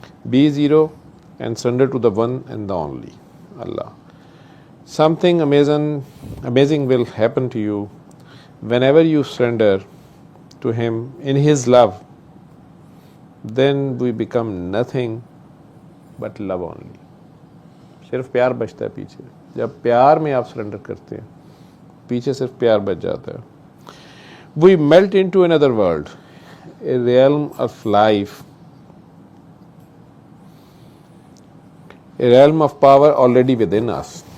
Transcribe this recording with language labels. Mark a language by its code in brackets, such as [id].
[en] Be zero and surrender to the one and the only, Allah. Something amazing will happen to you whenever you surrender to Him in His love. Then we become nothing but love only. [hi] सिर्फ प्यार बचता है पीछे. जब प्यार में आप surrender करते हैं, पीछे सिर्फ प्यार बच जाता है. [en] We melt into another world, a realm of life, a realm of power already within us.